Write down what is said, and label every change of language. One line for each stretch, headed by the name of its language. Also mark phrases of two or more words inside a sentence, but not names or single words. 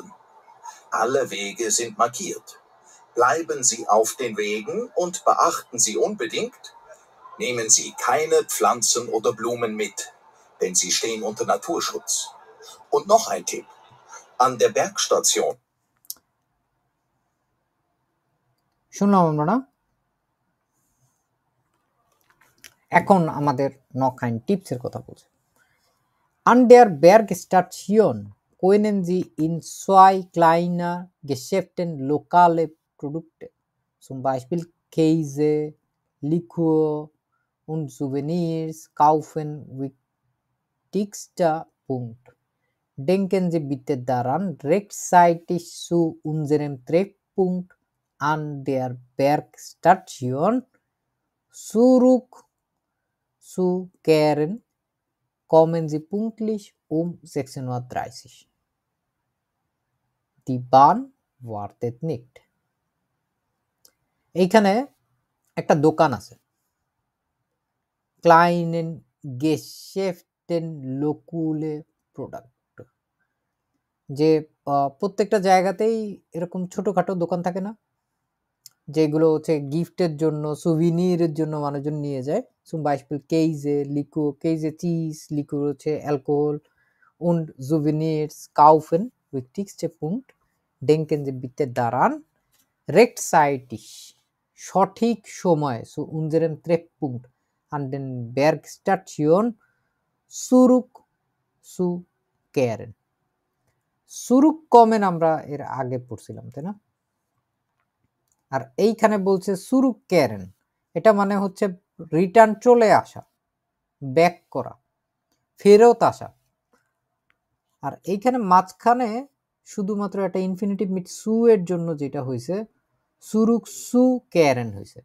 German: Alle Wege sind markiert. Bleiben Sie auf den Wegen und beachten Sie unbedingt: Nehmen Sie keine Pflanzen oder Blumen mit, denn sie stehen unter Naturschutz. Und noch ein Tipp: An der Bergstation.
Bangla: শুনলাম আমরা না? এখন আমাদের
German: noch ein
Bangla: টিপসের কথা বলছে।
German: An der Bergstation können Sie in 2 kleiner Geschäften lokale Produkte, zum Beispiel Käse, Likör und Souvenirs kaufen. Wichtigster Punkt: Denken Sie bitte daran, rechtzeitig zu unserem Treffpunkt an der Bergstation zurückzukehren. Kommen Sie pünktlich um 16:30 Uhr. Die Bahn wartet nicht.
Bangla: এইখানে একটা দোকান আছে,
German: Kleinen Geschäften lokale Product,
Bangla: যে প্রত্যেকটা জায়গাতেই এরকম ছোটখাটো দোকান থাকে না, যেগুলো হচ্ছে গিফটের জন্য, সুভিনিরের জন্য মানুষজন নিয়ে যায়।
German: Zum Beispiel Käse, Likör, Käse, Cheese, Likör
Bangla: হচ্ছে অ্যালকোহল,
German: und Souvenirs kaufen. Wichtigster Punkt: Denken Sie bitte daran, rechtzeitig,
Bangla: সঠিক সময়,
German: zu unserem Treffpunkt an den Bergstation zurückzukehren.
Bangla: zurückkommen আমরা এর আগে পড়ছিলাম, তাই না? আর এইখানে বলছে zurückkehren, এটা মানে হচ্ছে রিটার্ন, চলে আসা, ব্যাক করা, ফেরত আসা। আর এইখানে মাঝখানে শুধুমাত্র একটা
German: Infinitiv mit zu
Bangla: এর জন্য যেটা হয়েছে zurückzukehren হয়েছে।